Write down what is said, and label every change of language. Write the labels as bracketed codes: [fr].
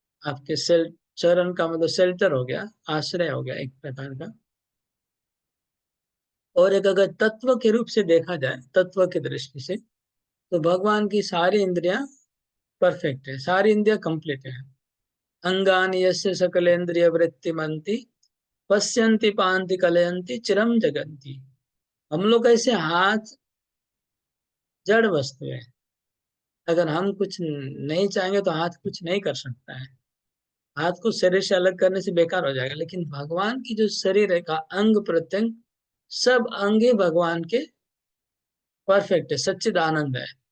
[hi] आपके चरण का मतलब शेल्टर हो गया, आश्रय हो गया एक प्रकार का। और एक अगर तत्व के रूप से देखा जाए, तत्व की दृष्टि से, तो भगवान की सारी इंद्रियां परफेक्ट है, सारी इंद्रियां कंप्लीट है। [sa] अंगानि यस्य सकलेन्द्रिय वृत्तिमन्ति पश्यन्ति पान्ति कलयन्ति चिरम जगन्ति। [hi] हम लोग ऐसे हाथ जड़ वस्तु है, अगर हम कुछ नहीं चाहेंगे तो हाथ कुछ नहीं कर सकता है। हाथ को शरीर से अलग करने से बेकार हो जाएगा, लेकिन भगवान की जो शरीर है का अंग प्रत्यंग, सब अंगे भगवान के परफेक्ट है, सच्चिद आनंद है।